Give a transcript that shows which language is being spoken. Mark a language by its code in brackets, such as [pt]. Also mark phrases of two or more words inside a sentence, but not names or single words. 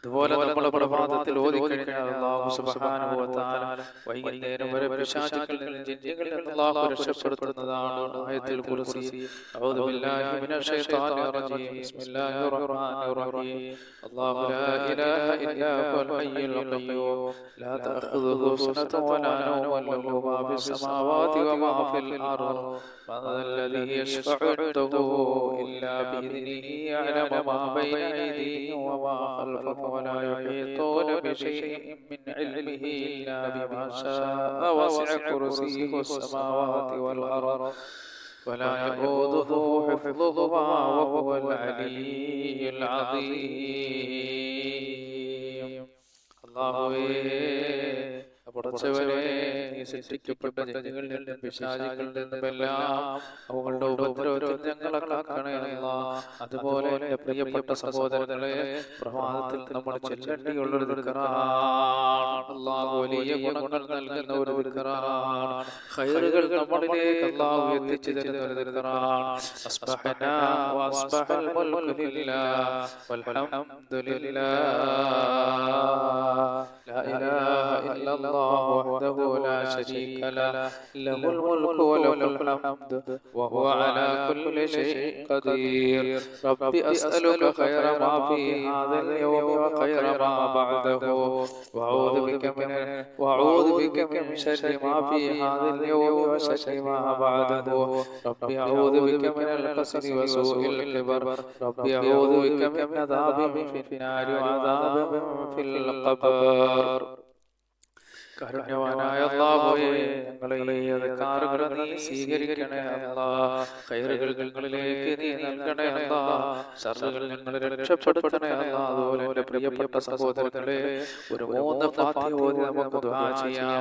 [ml] അതുപോലെ നമ്മൾ പ്രഭാതത്തിൽ ഓതിക്കഴിഞ്ഞാൽ [ar] الله سبحانه وتعالى [ml] വൈകുന്നേരം വരെ പിശാചുക്കളിൽ നിന്ന് ജിന്നുകളിൽ നിന്ന് അല്ലാഹു രക്ഷപ്പെടുത്തുന്നതാണ് [ar] آية الكرسي. أعوذ بالله من الشيطان الرجيم. بسم الله الرحمن الرحيم. الله لا إله إلا هو الحي القيوم لا تأخذه سنة ولا نوم له ما في السماوات وما في الأرض من الذي يشفع عنده إلا بإذنه يعلم ما بين أيديهم وما خلفهم ولا يحيطون بشيء من علمه إلا بما شاء وسع كرسيه السماوات والأرض ولا يؤوده حفظهما وهو العلي العظيم. [ml] പടച്ചവനെ, നീ സൃഷ്ടിക്കപ്പെട്ട ജനങ്ങളിൽ നിന്നും പിശാചുകളിൽ നിന്നുമെല്ലാം അവകളുടെ ഉപദ്രവത്തിൽ ഞങ്ങളെ കാക്കണേ അല്ലാഹ്. അതുപോലെ എന്റെ പ്രിയപ്പെട്ട സഹോദരങ്ങളെ, പ്രഭാതത്തിൽ നമ്മൾ ചെല്ലണ്ടിയുള്ളൊരു ദിക്റാണ്. അല്ലാഹു വലിയ ഗുണങ്ങൾ നൽകുന്ന ഒരു ദിക്റാണ്. ഖൈറുകൾ നമ്മളിലേക്ക് അല്ലാഹു എത്തിച്ചു തരുന്ന ഒരു ദിക്റാണ്. [ar] أصبحنا وأصبح الملك لله والحمد لله لا إله إلا الله وحده لا شريك له له الملك وله الحمد وهو على كل شيء قدير. ربي أسألك خير ما في هذا اليوم وخير ما بعده وأعوذ بك من شر ما في هذا اليوم وشر ما بعده. ربي أعوذ بك من الكسل وسوء الكبر. ربي أعوذ بك من عذاب في النار وعذاب في القبر. [ml] കാരുണ്യവാനായ അല്ലാഹുവേ, ഞങ്ങളെ ഈ അദ്കാറുകളെ നീ സ്വീകരിക്കണേ അല്ലാഹ്. ഖൈറുകൾ ഞങ്ങളിലേക്ക് നീ നൽകണേ അല്ലാഹ്. ശർറുകൾ ഞങ്ങളെ രക്ഷപ്പെടുത്തണേ അല്ലാഹ്. അതുപോലെ എന്റെ പ്രിയപ്പെട്ട സഹോദരങ്ങളെ, ഒരു 3 ഫാത്തിഹ ഓതി നമുക്ക് ദുആ ചെയ്യാം.